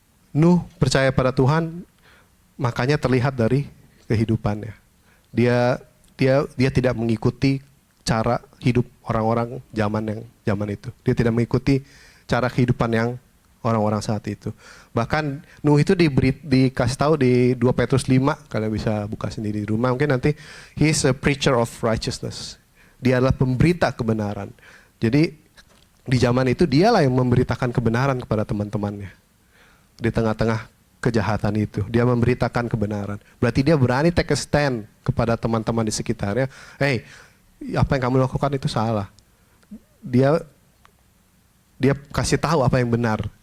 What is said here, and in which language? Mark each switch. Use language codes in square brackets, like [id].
[id] Nuh percaya pada Tuhan, makanya terlihat dari kehidupannya. Dia tidak mengikuti cara hidup orang-orang zaman itu. Dia tidak mengikuti cara kehidupan yang orang-orang saat itu. Bahkan Nuh itu dikasih tahu di 2 Petrus 5, kalian bisa buka sendiri di rumah. Mungkin nanti, [en] he is a preacher of righteousness. [id] Dia adalah pemberita kebenaran. Jadi di zaman itu dialah yang memberitakan kebenaran kepada teman-temannya. Di tengah-tengah kejahatan itu, dia memberitakan kebenaran. Berarti dia berani [en] take a stand [id] kepada teman-teman di sekitarnya. Hey, apa yang kamu lakukan itu salah. Dia kasih tahu apa yang benar.